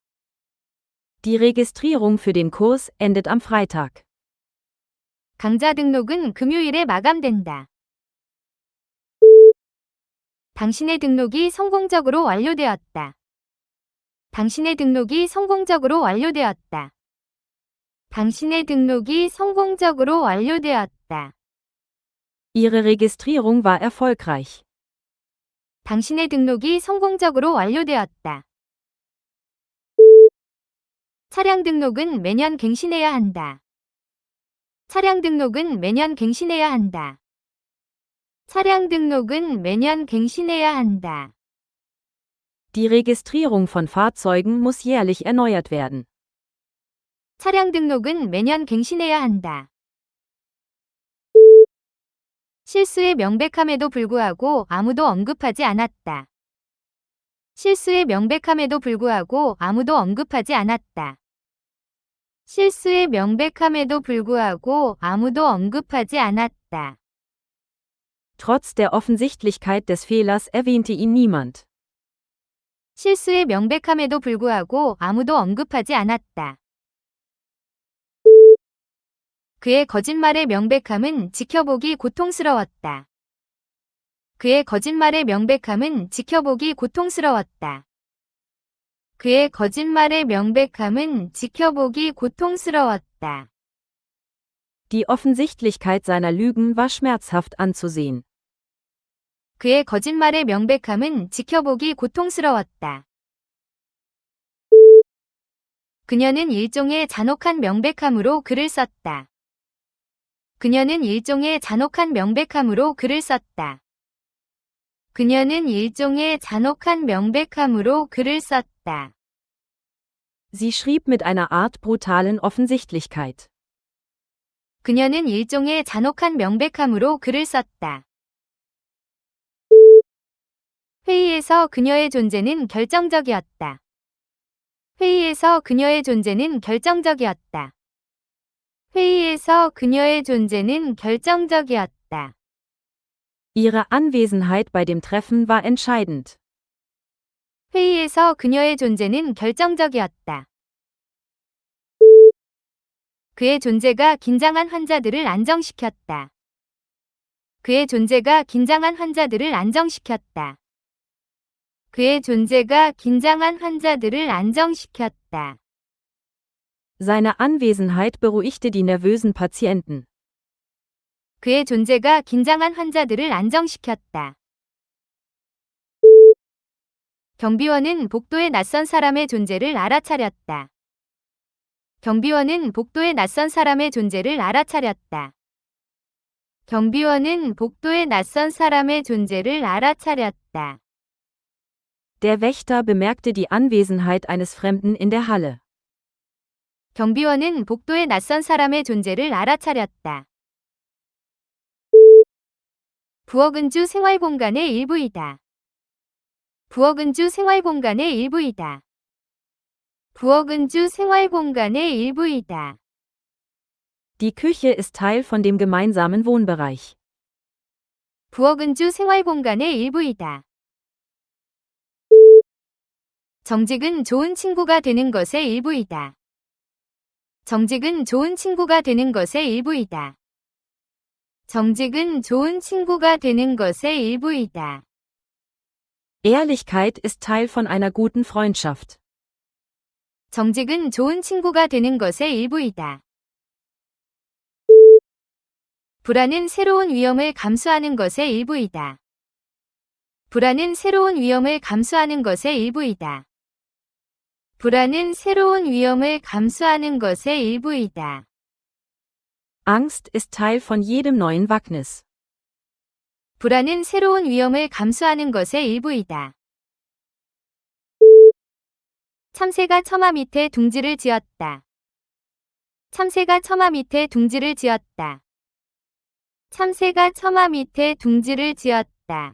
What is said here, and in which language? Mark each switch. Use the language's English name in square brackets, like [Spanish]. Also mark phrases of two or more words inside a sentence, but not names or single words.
[German] Die Registrierung für den Kurs endet am Freitag. [Korean] 강자 등록은 금요일에 마감된다. 당신의 등록이 성공적으로 완료되었다. 당신의 등록이 성공적으로 완료되었다. 당신의 등록이 성공적으로 완료되었다. [German] Ihre Registrierung war erfolgreich. [Korean] 당신의 등록이 성공적으로 완료되었다. 차량 등록은 매년 갱신해야 한다. 차량 등록은 매년 갱신해야 한다. 차량 등록은 매년 갱신해야 한다. [German] Die Registrierung von Fahrzeugen muss jährlich erneuert werden. [Korean] 차량 등록은 매년 갱신해야 한다. 실수의 명백함에도 불구하고 아무도 언급하지 않았다. 실수의 명백함에도 불구하고 아무도 언급하지 않았다. 실수의 명백함에도 불구하고 아무도 언급하지 않았다. [German] Trotz der Offensichtlichkeit des Fehlers erwähnte ihn niemand. [Korean] 실수의 명백함에도 불구하고 아무도 언급하지 않았다. 그의 거짓말의 명백함은 지켜보기 고통스러웠다. 그의 거짓말의 명백함은 지켜보기 고통스러웠다. 그의 거짓말의 명백함은 지켜보기 고통스러웠다. [German] Die Offensichtlichkeit seiner Lügen war schmerzhaft anzusehen. [Korean] 그의 거짓말의 명백함은 지켜보기 고통스러웠다. 그녀는 일종의 잔혹한 명백함으로 글을 썼다. 그녀는 일종의 잔혹한 명백함으로 글을 썼다. 그녀는 일종의 잔혹한 명백함으로 글을 썼다. [German] Sie schrieb mit einer Art brutalen Offensichtlichkeit. [Korean] 그녀는 일종의 잔혹한 명백함으로 글을 썼다. 회의에서 그녀의 존재는 결정적이었다. 회의에서 그녀의 존재는 결정적이었다. 회의에서 그녀의 존재는 결정적이었다. [German] Ihre Anwesenheit bei dem Treffen war entscheidend. [Korean] 회의에서 그녀의 존재는 결정적이었다. 그의 존재가 긴장한 환자들을 안정시켰다. 그의 존재가 긴장한 환자들을 안정시켰다. 그의 존재가 긴장한 환자들을 안정시켰다. [German] Seine Anwesenheit beruhigte die nervösen Patienten. [Korean] 그의 존재가 긴장한 환자들을 안정시켰다. 경비원은 복도에 낯선 사람의 존재를 알아차렸다. 경비원은 복도에 낯선 사람의 존재를 알아차렸다. 경비원은 복도에 낯선 사람의 존재를 알아차렸다. [German] Der Wächter bemerkte die Anwesenheit eines Fremden in der Halle. [Korean] 경비원은 복도에 낯선 사람의 존재를 알아차렸다. 부엌은주 생활공간의 일부이다. 부엌은주 생활공간의 일부이다. 부엌은주 생활공간의 일부이다. [German] Die Küche ist Teil von dem gemeinsamen Wohnbereich. [Korean] 부엌은주 생활공간의 일부이다. 정직은 좋은 친구가 되는 것의 일부이다. 정직은 좋은 친구가 되는 것의 일부이다. 정직은 좋은 친구가 되는 것의 일부이다. [German] Ehrlichkeit ist Teil von einer guten Freundschaft. [Korean] 정직은 좋은 친구가 되는 것의 일부이다. 불안은 새로운 위험을 감수하는 것의 일부이다. 불안은 새로운 위험을 감수하는 것의 일부이다. 불안은 새로운 위험을 감수하는 것의 일부이다. [German] Angst ist Teil von jedem neuen Wagnis. [Korean] 불안은 새로운 위험을 감수하는 것의 일부이다. 참새가 처마 밑에 둥지를 지었다. 참새가 처마 밑에 둥지를 지었다. 참새가 처마 밑에 둥지를 지었다.